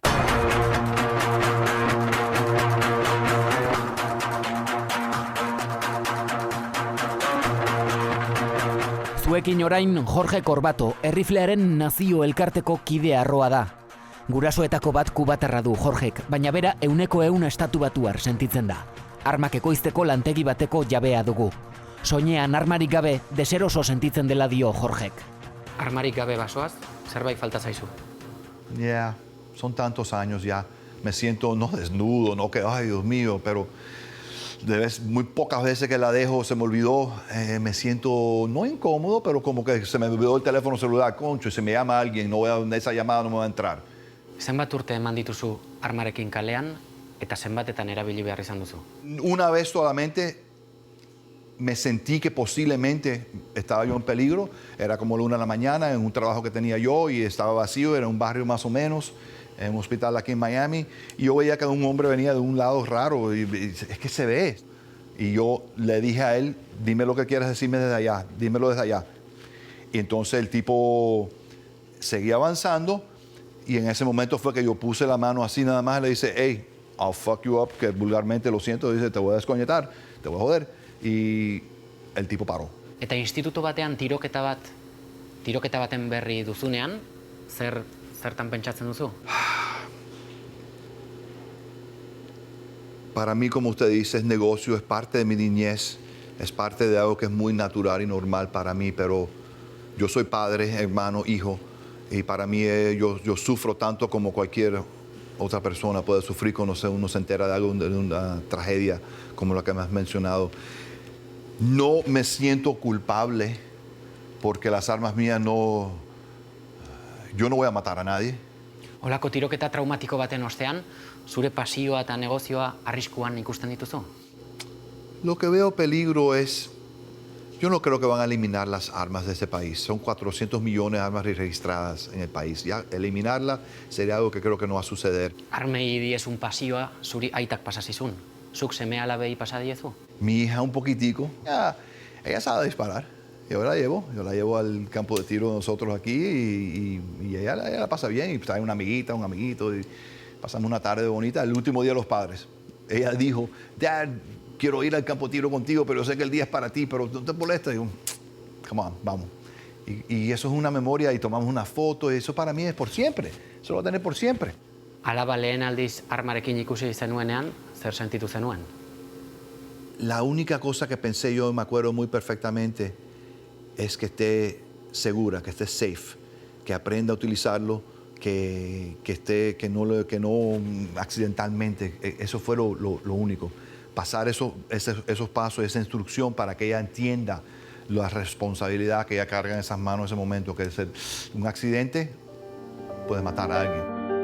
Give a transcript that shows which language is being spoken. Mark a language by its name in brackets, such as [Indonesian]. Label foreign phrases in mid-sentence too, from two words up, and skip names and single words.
[Basque] Zuekin orain Jorge Korbato, erriflearen nazio elkarteko kide arroa da. Gurasoetako bat kubatarra du Jorgek, baina bera 100% estatu batuar sentitzen da. Armak ekoizteko lantegi bateko jabea dugu. Soinean armarik gabe deseroso sentitzen dela dio Jorgek. Armarik gabe basoaz, zerbait falta zaizu? [Spanish] Yeah, son tantos años ya. Me siento no desnudo, no que, ay Dios mío, pero muy pocas veces que la dejo se me olvidó. Me siento no incómodo, pero como que se me olvidó el teléfono celular, concho, y se me llama alguien, esa llamada no me va a entrar. [Basque] Zenbat urte eman dituzu armarekin kalean eta zenbatetan erabili behar izan duzu? [Spanish] Una vez solamente me sentí que posiblemente estaba yo en peligro. Era como la 1 de la mañana en un trabajo que tenía yo y estaba vacío, era un barrio más o menos, en un hospital aquí en Miami. Y yo veía que un hombre venía de un lado raro y es que se ve. Y yo le dije a él, dime lo que quieres decirme desde allá, dímelo desde allá. Y entonces el tipo seguía avanzando y en ese momento fue que yo puse la mano así nada más y le dice, [English] hey, I'll fuck you up, [Spanish] que vulgarmente lo siento, dice, te voy a desconectar, te voy a joder. Y el tipo paró. [Basque] Eta instituto batean tiroketa baten berri duzunean, zertan pentsatzen duzu? [Spanish] Para mí, como usted dice, es negocio, es parte de mi niñez, es parte de algo que es muy natural y normal para mí, pero yo soy padre, hermano, hijo, y para mí yo sufro tanto como cualquier otra persona puede sufrir cuando uno se entera de algo, de una tragedia como la que me has mencionado. No me siento culpable porque las armas mías no... Yo no voy a matar a nadie. [Basque] Holako tiroketa traumatiko baten ostean, zure pasioa eta negozioa arriskuan ikusten dituzu? [Spanish] Lo que veo peligro es... Yo no creo que van a eliminar las armas de este país. Son 400 millones de armas registradas en el país. Ya eliminarla sería algo que creo que no va a suceder. [Basque] Armei diezun pasioa zuri aitak pasazizun. Zuk seme alabei pasa diezu? [Spanish] Mi hija un poquitico. Ella sabe disparar. Yo la llevo al campo de tiro de nosotros aquí y ella la pasa bien. Y trae una amiguita, un amiguito y pasamos una tarde bonita. El último día de los padres. Ella dijo, Dad, quiero ir al campo de tiro contigo, pero yo sé que el día es para ti, pero no te molesta. Y yo, [English] come on, [Spanish] vamos. Y eso es una memoria y tomamos una foto y eso para mí es por siempre. Eso lo va a tener por siempre. [Basque] Alaba lehen aldiz armarekin ikusi zenuenean, zer sentitu zenuen? [Spanish] La única cosa que pensé yo, me acuerdo muy perfectamente, es que esté segura, que esté safe, que aprenda a utilizarlo, que no accidentalmente. Eso fue lo único. Pasar esos pasos, esa instrucción para que ella entienda la responsabilidad que ella carga en esas manos en ese momento, que es un accidente puede matar a alguien.